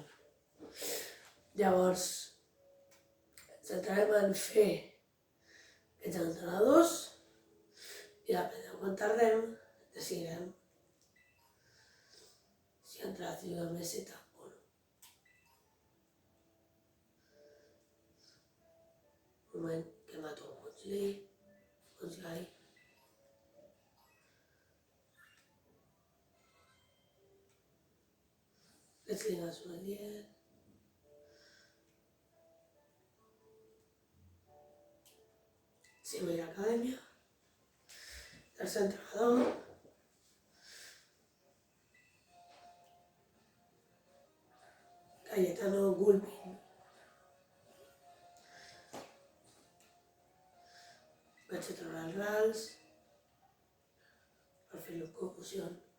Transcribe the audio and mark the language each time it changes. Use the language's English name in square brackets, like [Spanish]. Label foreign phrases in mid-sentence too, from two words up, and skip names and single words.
[Catalan] Llavors, centrarem en fer aquests entrenadors i depèn de quan tardem, decidirem si entra la tribu de meseta o no. Un moment que mato el Monsley. [German] Jetzt liegen wir schon mal hier. [Spanish] Sí, voy a la academia. Tercer entrenador. Cayetano Gulbin. [Catalan] Vaig a treure els rals per fer-lo amb confusió.